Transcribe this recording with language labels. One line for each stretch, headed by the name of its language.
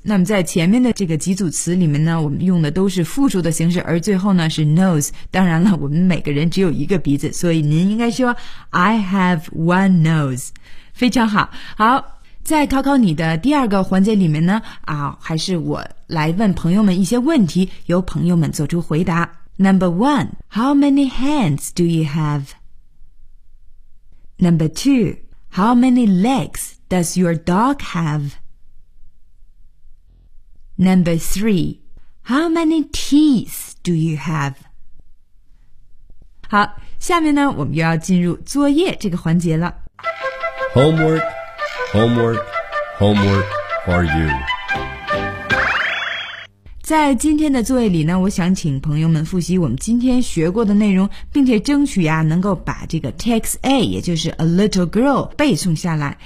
Chinese: 那么在前面的这个几组词里面呢，我们用的都是复数的形式，而最后呢是 nose。当然了，我们每个人只有一个鼻子，所以您应该说
English: I have one nose。
Chinese: 非常好，好。在考考你的第二个环节里面呢，还是我来问朋友们一些问题，由朋友们做出回答。
English: Number one, how many hands do you have? Number two, how many legs does your dog have? Number three, how many teeth do you have?
Chinese: 好，下面呢，我们又要进入作业这个环节了。
English: Homework. Homework, homework for you.
Chinese: 在今天的作业里呢，我想请朋友们复习我们今天学过的内容，并且争取能够把这个 text A， 也就是
English: a little girl
Chinese: 背诵下来。